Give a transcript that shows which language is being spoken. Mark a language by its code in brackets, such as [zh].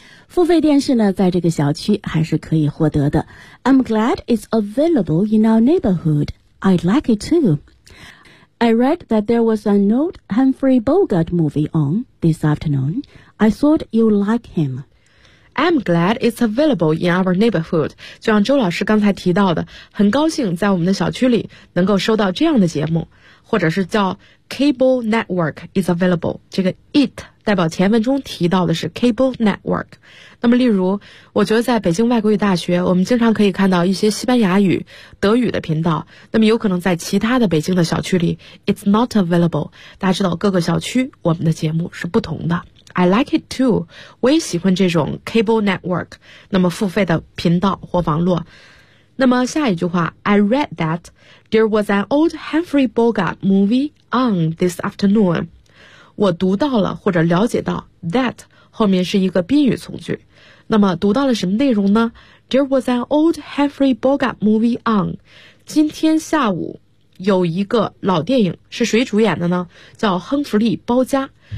[zh] 付费电视呢，在这个小区还是可以获得的。 [en] I'm glad it's available in our neighborhood. I'd like it too. I read that there was an old Humphrey Bogart movie on this afternoon. I thought you'd like him. I'm glad it's available in our neighborhood. [zh] 就像周老师刚才提到的，很高兴在我们的小区里能够收到这样的节目，或者是叫 [en] cable network is available. [zh] 这个 it 代表前文中提到的是 cable network. 那么例如，我觉得在北京外国语大学，我们经常可以看到一些西班牙语、德语的频道，那么有可能在其他的北京的小区里 [en] it's not available. [zh] 大家知道各个小区我们的节目是不同的。 [en] I like it too. [zh] 我也喜欢这种 cable network, 那么付费的频道或网络。那么下一句话 [en] I read that there was an old Humphrey Bogart movie on this afternoon. [zh] 我读到了或者了解到 that 后面是一个宾语从句。那么读到了什么内容呢 [en] There was an old Humphrey Bogart movie on. [zh] 今天下午有一个老电影是谁主演的呢叫亨弗利·包嘉。